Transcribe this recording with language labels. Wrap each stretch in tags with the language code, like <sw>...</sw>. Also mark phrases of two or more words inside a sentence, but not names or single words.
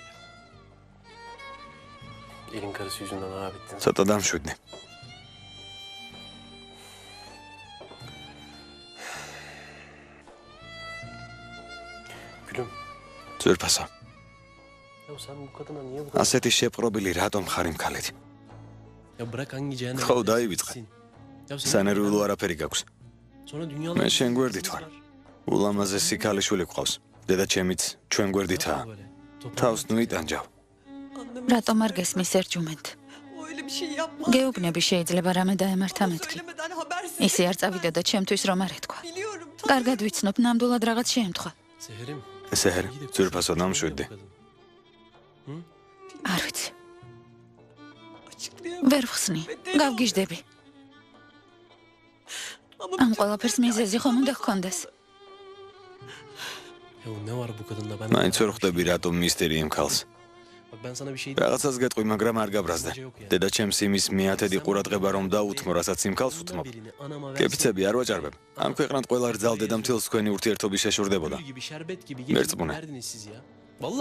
<tr>Elin karısı yüzünden harap ettin.</tr> <ka>ცოტა დამშვიდნი.</ka> <tr>Gülüm.</tr> <ka>ძვირფასო.</ka> <tr>Ya sen bu kadına niye bu kadar...</tr> <ka>ასეთი შეპყრობილი რატომ ხარ იმ ქალით?</ka> <tr>Ya bırak hangi cehenneme...</tr> <ka>ხო, დაივიწყე.</ka> <tr>Ya sen...</tr> <ka>სანერვიულო არაფერი გაქვს.</ka> <tr>Sonra dünyalar...</tr> <ka>მე შენ გვერდით ვარ. ულამაზესი ქალიშვილი გყავს. დედა ჩემიც ჩვენ გვერდითაა. თავს ნუ იტანჯავ. რატომ არ გესმის ერჯუმენტ? გეუბნები შეიძლება რამე დაემართა მეთქი. ისე არ წავიდოდა ჩემთვის რომ არ ეთქვა. კარგად ვიცნობ, ნამდვილად რაღაც შეემთხვა.</ka> <tr>Seherim.</tr> <ka>სეჰერ, ძვირფასო დამშვიდდი. არ ვიცი. ვერ ვხსნი, გავგიჟდები. ამ ყველაფერს მიზეზი ხომ უნდა ჰქონდეს?</ka> <tr>Ya ne var bu kadında ben...</tr> <ka>მაინც ვერ ხვდები რატომ მისტერი იმ ქალს.</ka> <tr>Bak ben sana bir şey...</tr> <ka>რაღაცას გეტყვი, მაგრამ არ გაბრაზდა. დედა ჩემს იმის მეათედი ყურადღება რომ დაუთმო, რასაც იმ ქალს უთმობ. კეფიცები არ ვაჭარბებ. ამ ქვეყნად ყველა რძალდე და მთელს თქვენი ურთიერთობის შეშურდებოდა.</ka> <tr>Gül gibi, şerbet gibi...</tr> <ka>მერწმუნე.</ka> <tr>Nerediniz siz ya? Vallahi...</tr>